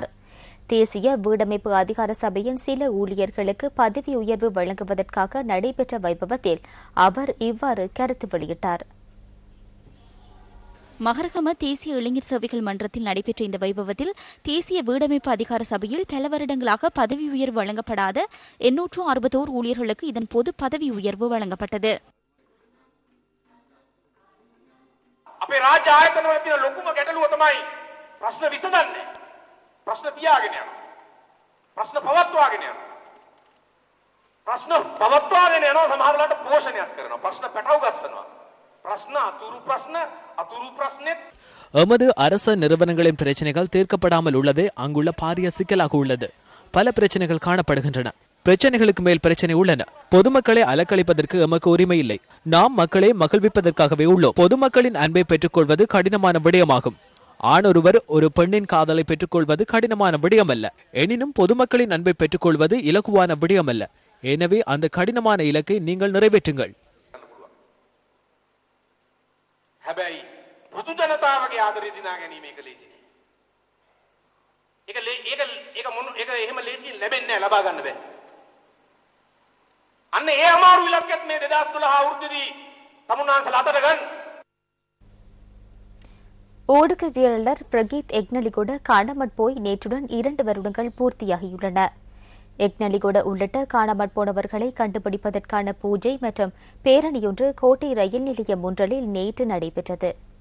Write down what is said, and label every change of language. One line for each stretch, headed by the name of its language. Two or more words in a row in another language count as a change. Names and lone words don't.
Tamil: தேசிய வீடமைப்பு அதிகார சபையின் சில ஊழியர்களுக்கு பதவி உயர்வு வழங்குவதற்காக நடைபெற்ற வைபவத்தில் அவர் இவ்வாறு கருத்து வெளியிட்டார். மகரகம தேசிய இளைஞர் சேவைகள் மன்றத்தில் நடைபெற்ற இந்த வைபவத்தில் தேசிய வீடமைப்பு அதிகார சபையில் பல வருடங்களாக பதவி உயர்வு வழங்கப்படாத 861 ஊழியர்களுக்கு இதன் போது பதவி உயர்வு வழங்கப்பட்டது.
Sinhala: අපේ රාජ්‍ය ආයතනවල තියෙන ලොකුම ගැටලුව තමයි ප්‍රශ්න විසඳන්නේ. ප්‍රශ්න තියාගෙන යනවා. ප්‍රශ්න පවත්වාගෙන යනවා. ප්‍රශ්න පවත්වාගෙන යනවා සමහර වෙලාවට පෝෂණයක් කරනවා. ප්‍රශ්න පැටව ගස්සනවා. ප්‍රශ්න අතුරු ප්‍රශ්නෙත්
Tamil: எமது அரச நிறுவனங்களின் பிரச்சனைகள் தீர்க்கப்படாமல் உள்ளதே அங்குள்ள பாரிய சிக்கலாக உள்ளது. பல பிரச்சனைகள் காணப்படுகின்றன. பிரச்சனைகளுக்கு மேல் பிரச்சனை உள்ளன. பொதுமக்களை அலக்களிப்பதற்கு எமக்கு உரிமை இல்லை. நாம் மக்களை மகிழ்விப்பதற்காகவே உள்ளோம். பொதுமக்களின் அன்பை பெற்றுக்கொள்வது கடினமான விடயமாகும். ஆணொருவர் ஒரு பெண்ணின் காதலை பெற்றுக்கொள்வது கடினமான விடயமல்ல. எனினும் பொதுமக்களின் அன்பை பெற்றுக்கொள்வது இலகுவான விடயமல்ல. எனவே அந்த கடினமான இலக்கை நீங்கள் நிறைவேற்றுங்கள்.
Sinhala: හැබැයි පුදු ජනතාවගේ ආදරය දිනා ගැනීම එක ලේසි නෑ. ඒක එහෙම ලේසියෙන් ලැබෙන්නේ නෑ, ලබා ගන්න බෑ. අන්න ඒ අමාරු ඉලක්කයත් මේ 2012 අවුරුද්දේදී තමුන්නාන්සලා අතට ගන්න.
Tamil: ஊடகவியலாளர் பிரகீத் எக்னலிகோட காணாமற் போய் நேற்றுடன் 2 வருடங்கள் பூர்த்தியாகியுள்ளன. எக்னலிகோட உள்ளிட்ட காணாமற் போனவர்களை கண்டுபிடிப்பதற்கான பூஜை மற்றும் பேரணியொன்று கோட்டை ரயில் நிலையம் ஒன்றில் நேற்று நடைபெற்றது.